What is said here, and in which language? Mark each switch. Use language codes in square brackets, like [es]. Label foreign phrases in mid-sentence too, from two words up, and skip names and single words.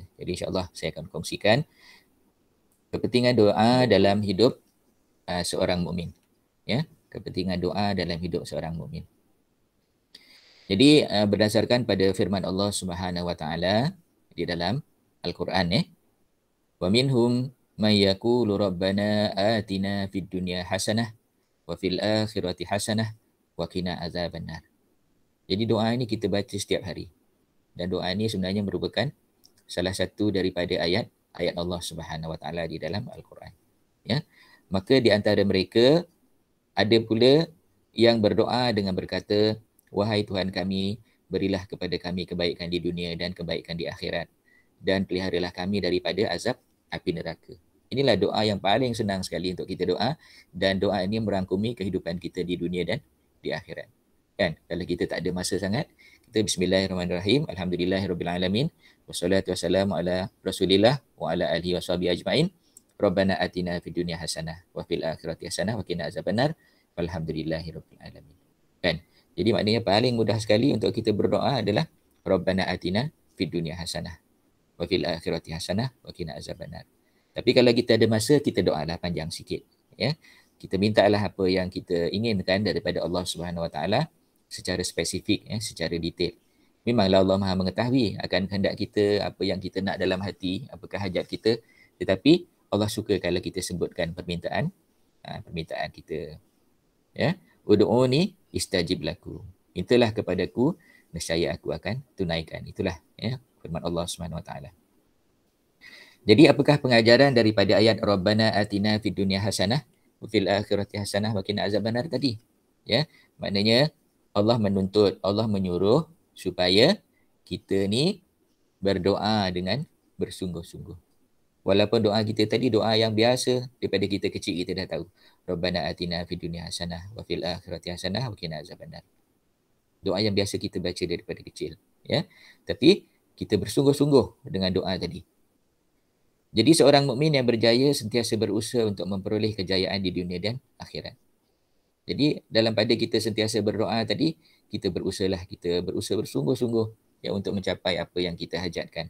[ms] Jadi insya-Allah saya akan kongsikan kepentingan doa dalam hidup seorang mukmin. Kepentingan doa dalam hidup seorang mukmin. Jadi berdasarkan pada firman Allah Subhanahu wa taala di dalam Al-Quran, [ar] ومنهم من يقول ربنا آتنا في الدنيا حسنة وفي الآخرة حسنة وقنا عذاب النار. [ms] Jadi doa ini kita baca setiap hari, dan doa ini sebenarnya merupakan salah satu daripada ayat Allah Subhanahu wa taala di dalam Al-Quran. Maka di antara mereka ada pula yang berdoa dengan berkata, wahai Tuhan kami, berilah kepada kami kebaikan di dunia dan kebaikan di akhirat, dan peliharalah kami daripada azab api neraka. Inilah doa yang paling senang sekali untuk kita doa, dan doa ini merangkumi kehidupan kita di dunia dan di akhirat. Kalau kita tak ada masa sangat, kita [ar] بسم الله الرحمن الرحيم، الحمد لله رب العالمين، والصلاة والسلام على رسول الله وعلى آله وصحبه أجمعين. ربنا آتنا في الدنيا حسنة وفي الآخرة حسنة وقنا عذاب النار. والحمد لله رب العالمين. [ms] Jadi maknanya paling mudah sekali untuk kita berdoa adalah [ar] ربنا آتنا في الدنيا حسنة وفي الآخرة حسنة وقنا عذاب النار. [ms] Tapi kalau kita ada masa, kita doalah panjang sikit. Kita mintalah apa yang kita inginkan daripada Allah Subhanahu wa taala secara spesifik, secara detail. Memanglah Allah Maha mengetahui akan kehendak kita, apa yang kita nak dalam hati, apakah hajat kita, tetapi Allah suka kalau kita sebutkan permintaan kita. [ar] ادعوني أستجب لكم. [ms] Mintalah kepadaku, nescaya aku akan tunaikan. Itulah firman Allah Subhanahu wa taala. Jadi apakah pengajaran daripada ayat [ar] ربنا آتنا في الدنيا حسنة وفي الآخرة حسنة وقنا عذاب النار [ms] tadi? Maknanya Allah menuntut, Allah menyuruh supaya kita ni berdoa dengan bersungguh-sungguh. Walaupun doa kita tadi doa yang biasa daripada kita kecil kita dah tahu. [ar] ربنا آتنا في الدنيا حسنة وفي الآخرة حسنة وقنا عذاب النار. [ms] Doa yang biasa kita baca daripada kecil, ya. Tapi kita bersungguh-sungguh dengan doa tadi. Jadi seorang mukmin yang berjaya sentiasa berusaha untuk memperoleh kejayaan di dunia dan akhirat. Jadi dalam pada kita sentiasa berdoa tadi, kita berusahalah, kita berusaha bersungguh-sungguh ya untuk mencapai apa yang kita hajatkan.